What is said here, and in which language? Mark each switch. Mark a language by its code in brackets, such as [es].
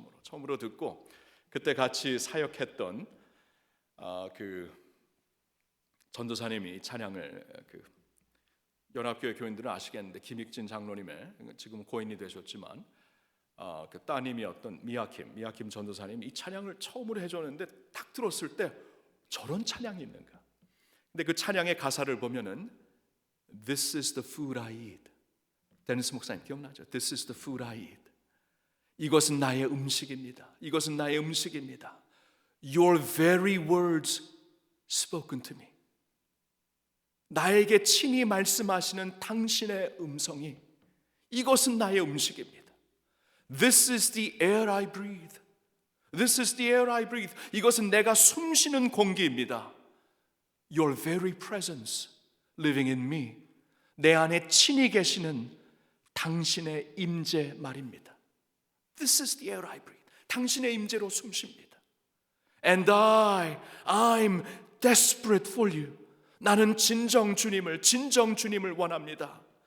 [ko] 처음으로 듣고 그때 같이 사역했던 그 전도사님이 이 찬양을 연합교회 교인들은 아시겠는데 김익진 장로님의 지금 고인이 되셨지만 그 따님이었던 미아킴 전도사님이 이 찬양을 처음으로 해줬는데 딱 들었을 때 저런 찬양이 있는가? 근데 그 찬양의 가사를 보면은 [en] This is the food I eat. [ko] 데니스 목사님 기억나죠? [en] This is the food I eat. [ko] 이것은 나의 음식입니다. 이것은 나의 음식입니다. [en] Your very words spoken to me. [ko] 나에게 친히 말씀하시는 당신의 음성이 이것은 나의 음식입니다. [en] This is the air I breathe. This is the air I breathe. [ko] 이것은 내가 숨쉬는 공기입니다. [en] Your very presence living in me. [ko] 내 안에 친히 계시는 당신의 임재 말입니다. [en] This is the air I breathe. [ko] 당신의 임재로 숨쉽니다. [en] And I'm desperate for you. [ko] 나는 진정 주님을 원합니다.